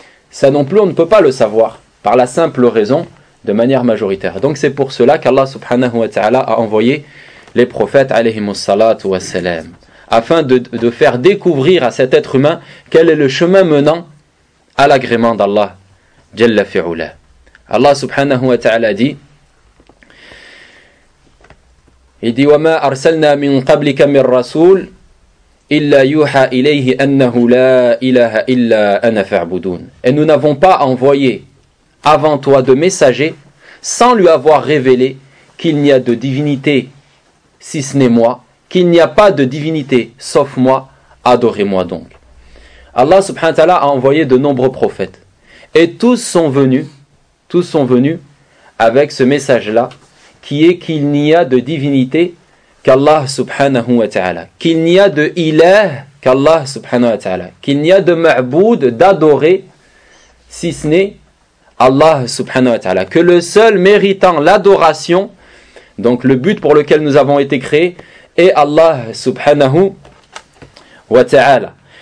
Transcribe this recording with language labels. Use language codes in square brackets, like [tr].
[fr] Ça non plus on ne peut pas le savoir, par la simple raison, de manière majoritaire. Donc c'est pour cela qu'Allah [ar] subhanahu wa ta'ala [fr] a envoyé les prophètes, [ar] alayhimus salatu wassalam. [fr] afin de faire découvrir à cet être humain quel est le chemin menant à l'agrément d'Allah [ar] Jalla fi'ula. [fr] Allah subhanahu wa ta'ala dit, il dit, [ar] وَمَا أَرْسَلْنَا مِنْ قَبْلِكَ مِنْ رَسُولٍ إِلَّا يُوحَى إِلَيْهِ أَنَّهُ لَا إِلَهَ إِلَّا أَنَا فَعْبُدُونَ. [fr] Et nous n'avons pas envoyé avant toi de messager sans lui avoir révélé qu'il n'y a de divinité si ce n'est moi, qu'il n'y a pas de divinité sauf moi, adorez-moi donc. Allah [ar] subhanahu wa ta'ala [fr] a envoyé de nombreux prophètes et tous sont venus avec ce message-là qui est qu'il n'y a de divinité qu'Allah subhanahu wa ta'ala, qu'il n'y a de ilah qu'Allah subhanahu wa ta'ala, qu'il n'y a de ma'boud d'adoré si ce n'est Allah subhanahu wa ta'ala, que le seul méritant l'adoration, donc le but pour lequel nous avons été créés, est Allah subhanahu wa ta'ala.